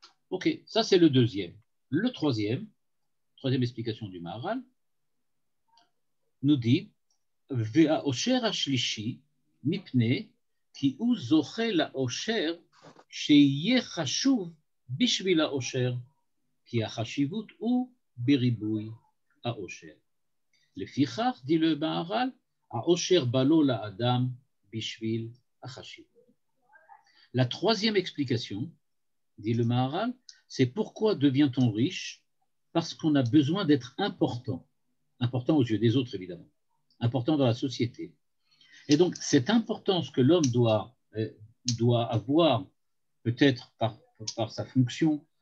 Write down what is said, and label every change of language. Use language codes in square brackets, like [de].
[fr] Ok, ça c'est le deuxième. Le troisième explication du Maharal, nous dit [he] Ve'aosher hashlishi mipne ki hu zoche la'osher שיהיה חשוב בשביל האושר, כי החשיבות הוא בריבוי האושר. לפיכך, [fr] dit le Maharal, [he] האושר בא לו לאדם בשביל החשיבות. [fr] La troisième explication, dit le Maharal, c'est pourquoi devient-on riche? Parce qu'on a besoin d'être important aux yeux des autres évidemment, important dans la société. Et donc cette importance que l'homme doit avoir, peut-être par sa fonction,